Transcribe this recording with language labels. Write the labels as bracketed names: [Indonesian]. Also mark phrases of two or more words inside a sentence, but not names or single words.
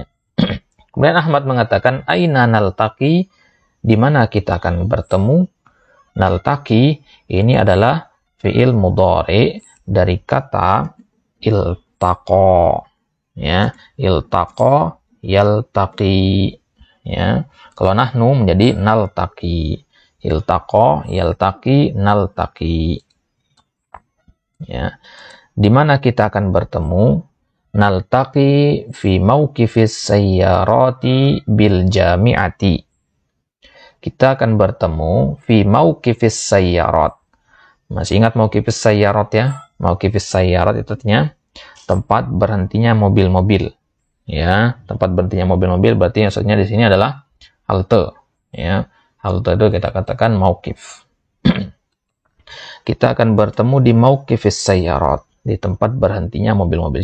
[Indonesian] Kemudian Ahmad mengatakan, [Arabic] أين نلتقي, [Indonesian] di mana kita akan bertemu. Naltaqi ini adalah [Arabic] فعل مضارع [Indonesian] dari kata iltaqa. Ya, [Arabic] التقى يلتقي. [Indonesian] Ya, kalau nahnu menjadi naltaqi. [Arabic] التقى يلتقي نلتقي. [Indonesian] Ya, di mana kita akan bertemu. [Arabic] نلتقي في موقف السيارات بالجامعة. [Indonesian] Kita akan bertemu [Arabic] في موقف السيارات. [Indonesian] Masih ingat [Arabic] موقف السيارات [Indonesian] ya? [Arabic] موقف السيارات [Indonesian] itu artinya tempat berhentinya mobil-mobil. Ya, tempat berhentinya mobil-mobil berarti maksudnya di sini adalah halte. Ya, halte itu kita katakan mauqif. Kita akan bertemu di [Arabic] موقف السيارات, [Indonesian] di tempat berhentinya mobil-mobil.